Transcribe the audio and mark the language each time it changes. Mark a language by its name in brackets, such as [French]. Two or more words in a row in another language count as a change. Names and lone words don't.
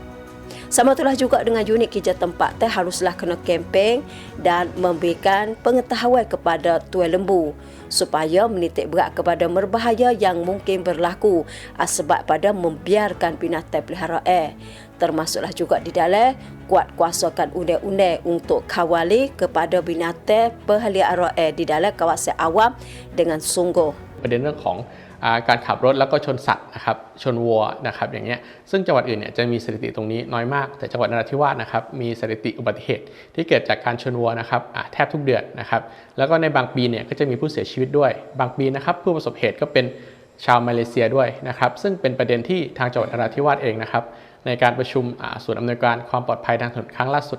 [Malay] Sama itulah juga dengan unit kerja tempat teh haruslah kena kempen dan memberikan pengetahuan kepada tuan lembu supaya menitik berat kepada berbahaya yang mungkin berlaku sebab pada membiarkan binatang peliharaan. Termasuklah juga di dalam kuat kuasakan undang-undang untuk kawali kepada binatang peliharaan di dalam kawasan awam dengan sungguh. [Thai] ประเด็นเรื่องของการขับรถแล้วก็ชนสัตว์นะครับชนวัวนะครับอย่างเงี้ยซึ่งจังหวัดอื่นเนี่ยจะมีสถิติตรงนี้น้อยมากแต่จังหวัดนราธิวาสนะครับมีสถิติอุบัติเหตุที่เกิดจากการชนวัวนะครับแทบทุกเดือนนะครับแล้วก็ในบางปีเนี่ยก็จะมีผู้เสีย ชีวิตด้วยบางปีนะครับผู้ประสบเหตุก็เป็นชาวมาเลเซียด้วยนะครับซึ่งเป็นประเด็นที่ทางจังหวัดนราธิวาสเองนะครับในการประชุมศูนย์อำนวยการความปลอดภัยทางถนนครั้งล่าสุด